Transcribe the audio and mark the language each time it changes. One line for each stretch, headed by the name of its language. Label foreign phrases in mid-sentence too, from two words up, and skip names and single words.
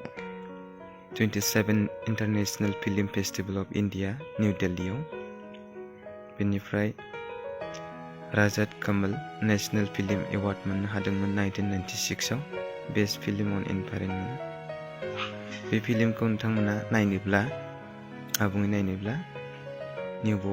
Bodo: 27 इंटरनेशनल फिल्म फेस्टिवल ऑफ इंडिया न्यू दिल्लीआव बेनिफ्राय राजात कमल नेशनल फिल्म एवार्ड मोननो हादोंमोन 1996 आव
English: Best Film on Environment
Bodo: बे फिल्मखौ नोंथांमोना नायनोब्ला आबुङै नायनोब्ला निउबो